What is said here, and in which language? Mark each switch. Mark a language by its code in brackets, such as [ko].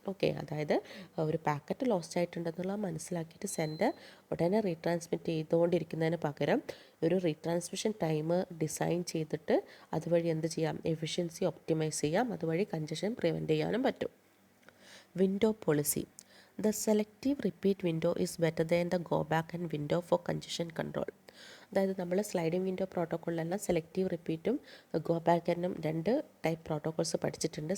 [ml] Okay, അതായത് ഒരു packet lost ആയിട്ടുണ്ടെന്നുള്ള മനസ്സിലാക്കിയിട്ട് സെൻഡർ ഉടനെ റീട്രാൻസ്മിറ്റ് ചെയ്തുകൊണ്ടിരിക്കുന്നതിന് പകരം ഒരു റീട്രാൻസ്മിഷൻ ടൈമർ ഡിസൈൻ ചെയ്തിട്ട് അതുവഴി എന്ത് ചെയ്യാം എഫിഷ്യൻസി ഒപ്റ്റിമൈസ് ചെയ്യാം, അതുവഴി കൺജഷൻ പ്രിവെൻറ്റ് ചെയ്യാനും പറ്റും. [en] Window policy. The selective repeat window is better than the go back and window for congestion control. [ml] അതായത് നമ്മൾ sliding window പ്രോട്ടോക്കോളിലെല്ലാം selective റിപ്പീറ്റും go back എന്നും 2 ടൈപ്പ് പ്രോട്ടോക്കോൾസ് പഠിച്ചിട്ടുണ്ട്.